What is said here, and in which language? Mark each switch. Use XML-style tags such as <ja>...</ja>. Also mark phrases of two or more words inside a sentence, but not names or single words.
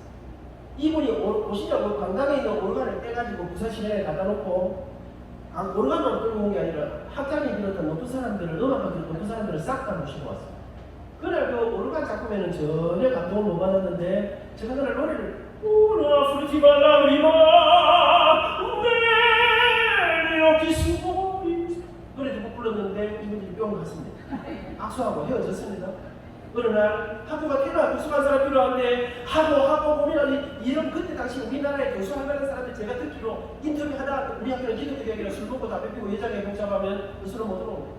<ko>이분이 오신장교 강당에 있는 오르간을 떼가지고 부산 시민회관에 갖다 놓고 오르간만 끌고 온 게 아니라 학장이 비롯한 높은 사람들을 음악학교 높은 사람들을 싹 다 모시고 왔어요. 그날 그 오르간 작품에는 전혀 감동을 못 받았는데 제가 그날 노래를</ko> <it>Una furtiva lagrima negli occhi suoi.</it> <ko>노래 두곡 불렀는데 이분들이 뿅 갔습니다. 악수하고 헤어졌습니다. 어느 날 학교가 필요한 교수한 사람 필요한데 하고 고민하니 이런 그때 당시 우리나라에 교수할 만한 사람들 제가 듣기로 인터뷰하다가 우리 학교는 기독교 대학이라 술 먹고 담배 피고 여자에 복잡하면 교수를 못 들어옵니다.</ko>